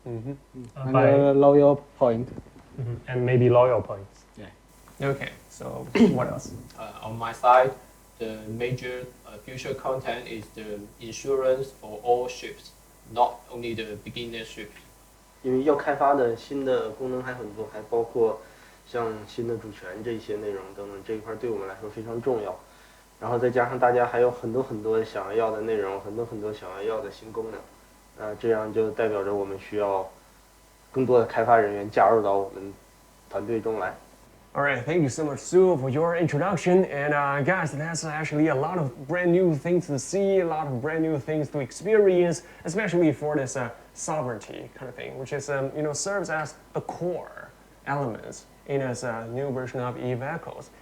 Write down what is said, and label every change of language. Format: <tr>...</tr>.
<en>And a loyal point. and maybe loyal points. Okay, so what else? On my side, the major future content is the insurance for all ships, not only the beginner ships.</en> <zh>因为要开发的新的功能还很多，还包括像新的主权这些内容等等，这一块对我们来说非常重要。然后再加上大家还有很多想要的内容，很多想要的新功能，这样就代表着我们需要更多的开发人员加入到我们团队中来。</zh> <en>All right, thank you so much, Sue, for your introduction. And guys, that's actually a lot of brand new things to see, a lot of brand new things to experience, especially for this sovereignty kind of thing, which is serves as the core elements in this new version of Eve Echoes.</en>